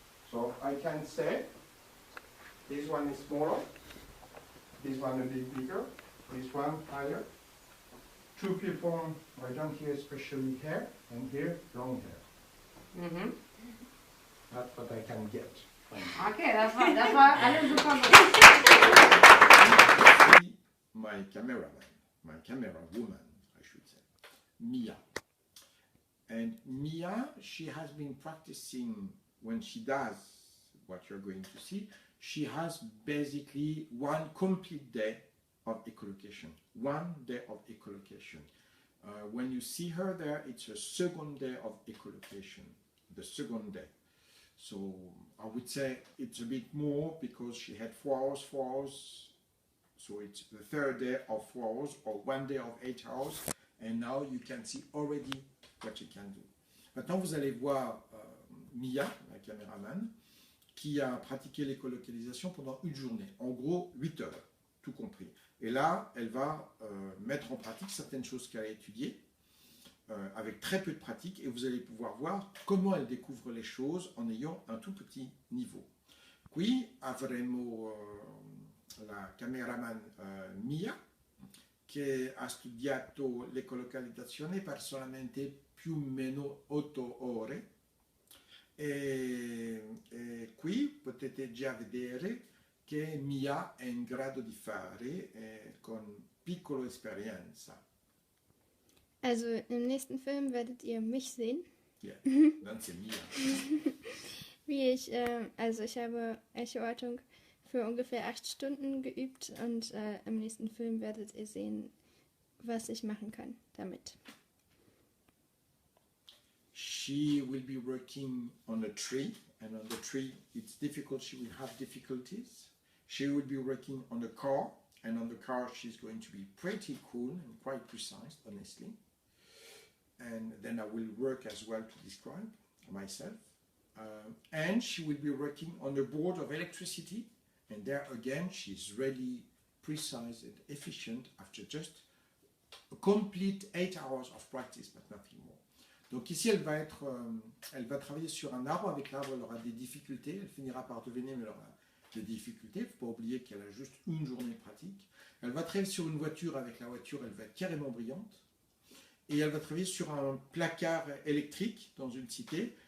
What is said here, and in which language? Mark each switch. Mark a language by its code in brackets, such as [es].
[en] So I can say this one is smaller, this one a bit bigger, this one higher. Two people, I don't hear especially hair, and here long hair. Mhm. That's what I can get. [de] Okay, das war alles super gut. [en] See my cameraman, my camera woman, I should say, Mia. And Mia, she has been practicing when she does what you're going to see. She has basically one complete day of echolocation. 1 day of echolocation. When you see her there, it's a second day of echolocation. The second day. So I would say it's a bit more because she had 4 hours, 4 hours. So it's the third day of 4 hours or 1 day of 8 hours. And now you can see already what she can do. [fr] Maintenant, vous allez voir Mia, la caméraman, qui a pratiqué l'écolocalisation pendant une journée. En gros, 8 heures, tout compris. Et là, elle va mettre en pratique certaines choses qu'elle a étudiées avec très peu de pratique et vous allez pouvoir voir comment elle découvre les choses en ayant un tout petit niveau. [it] Qui avremo la cameraman Mia che ha studiato l'ecolocalizzazione per solamente più o meno 8 ore e qui potete già vedere che Mia è in grado di fare con piccola esperienza. [de] Also im nächsten Film werdet ihr mich sehen. [en] Yeah, that's Mia. [de] Wie ich, also ich habe Echoortung für ungefähr 8 Stunden geübt und im nächsten Film werdet ihr sehen, was ich machen kann damit. [en] She will be working on a tree, and on the tree it's difficult, she will have difficulties. She will be working on a car, and on the car she's going to be pretty cool and quite precise, honestly. And then I will work as well to describe myself. And she will be working on a board of electricity, and there again she's really precise and efficient after just a complete 8 hours of practice, but nothing more. [fr] Donc ici, elle va travailler sur un arbre. Avec l'arbre, elle aura des difficultés. Elle finira par devenir, mais elle aura des difficultés. Il ne faut pas oublier qu'elle a juste une journée de pratique. Elle va travailler sur une voiture. Avec la voiture, elle va être carrément brillante. Et elle va travailler sur un placard électrique dans une cité.